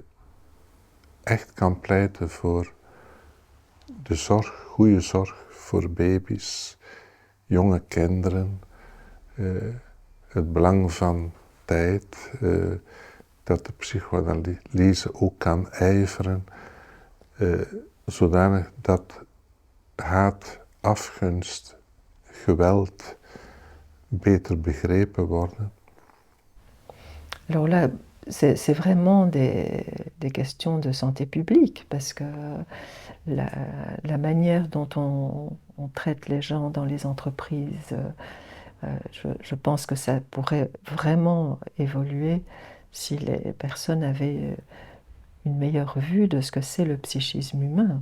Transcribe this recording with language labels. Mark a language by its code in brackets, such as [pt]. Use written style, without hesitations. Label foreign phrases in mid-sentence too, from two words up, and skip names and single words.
[nl] echt kan pleiten voor de zorg, goede zorg voor baby's, jonge kinderen, het belang van tijd, dat de psychoanalyse ook kan ijveren, zodanig dat haat, afgunst, geweld beter begrepen worden. [fr] Alors là, c'est vraiment des questions de santé publique, parce que la manière dont on traite les gens dans les entreprises, je pense que ça pourrait vraiment évoluer si les personnes avaient une meilleure vue de ce que c'est le psychisme humain.